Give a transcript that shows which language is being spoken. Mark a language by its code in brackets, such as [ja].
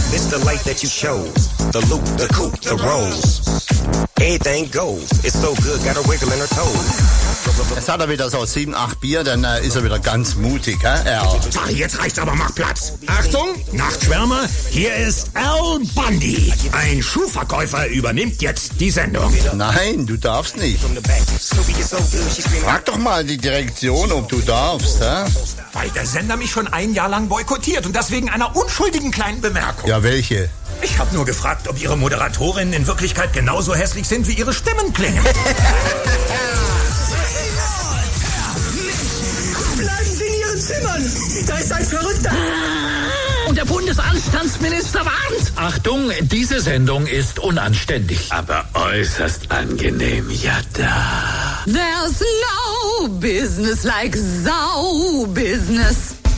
[en] The light that you chose, the loop, the coupe, the rose. Everything goes, it's so good, got her wiggling her toes. [de] Jetzt hat er wieder so 7-8 Bier, dann ist er wieder ganz mutig. Jetzt reicht's aber, mach Platz. Achtung, Nachtschwärmer, hier ist Al Bundy. Ein Schuhverkäufer übernimmt jetzt die Sendung. Nein, du darfst nicht. Frag doch mal die Direktion, ob du darfst. Weil der Sender mich schon ein Jahr lang boykottiert und das wegen einer unschuldigen kleinen Bemerkung. Ja, welche? Ich habe nur gefragt, ob ihre Moderatorinnen in Wirklichkeit genauso hässlich sind, wie ihre Stimmen klingen. Bleiben Sie in Ihren Zimmern! Da ist ein Verrückter! Und der Bundesanstandsminister warnt! Achtung, diese Sendung ist unanständig. Aber äußerst angenehm, Jatta. [en] There's no business like Sau-Business.